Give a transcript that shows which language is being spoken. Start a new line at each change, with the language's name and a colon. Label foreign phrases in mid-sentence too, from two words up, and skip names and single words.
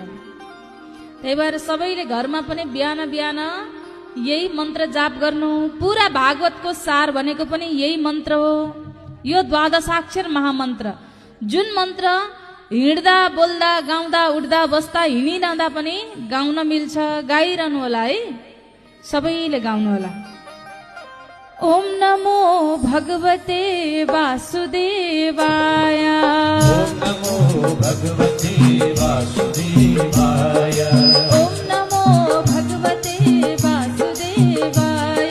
Nepali: त्यही भएर सबैले घरमा पनि बिहान बिहान यही मन्त्र जाप गर्नु। पुरा भागवतको सार भनेको पनि यही मन्त्र हो, यो द्वादशाक्षर महामन्त्र, जुन मन्त्र हिँड्दा बोल्दा गाउँदा उठ्दा बस्दा हिँडिरहँदा पनि गाउन मिल्छ। गाइरहनु होला है, सबैले गाउनु होला।
Sanskrit: ओम नमो भगवते वासुदेवाय, ओम नमो भगवते वासुदेवाय, ओम नमो भगवते वासुदेवाय,